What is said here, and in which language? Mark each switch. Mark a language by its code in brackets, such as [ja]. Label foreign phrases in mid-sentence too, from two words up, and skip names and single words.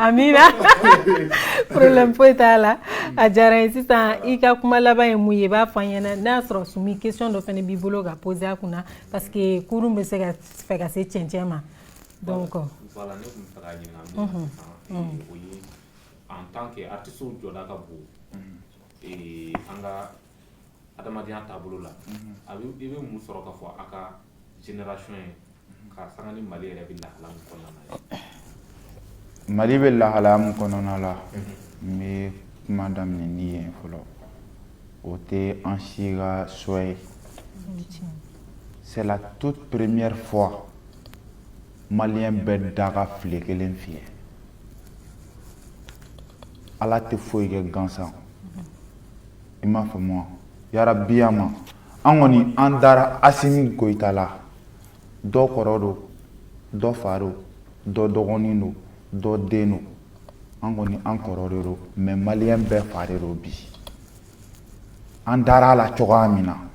[bm] Amina problème foyi t'a la a diyara n ye sisan i ka kuma laban ye mun ye i b'a fɔ an ɲɛna n'a sɔrɔ Sumi question dɔ fana b'i bolo ka poser a kunna parce que kurun bɛ se ka fɛ ka se cɛncɛn ma donc. Voilà ne tun bɛ fɛ ka ɲininka min na o ye [fr] en tant que artiste [bm] jɔda ka bon an ka adamadenya taabolo la i bɛ mun sɔrɔ ka fɔ a ka génération ye ka sanga ni Mali yɛrɛ bɛ lahala min kɔnɔna na. Mali bɛ lahala min kɔnɔna la n bɛ kuma daminɛ ni ye fɔlɔ o tɛ an si ka souhait ye. [fr] C'est la toute première fois [bm] Malien bɛ da ka file kelen fiyɛ ala tɛ foyi kɛ gansan i m'a faamu yarabi ya ma an kɔni an dara Asimi Goyita la dɔ kɔrɔ don dɔ fa don dɔ dɔgɔnin don dɔ den don an kɔni an kɔrɔ de don mais Malien bɛɛ fa de don bi an dara a la cogoya min na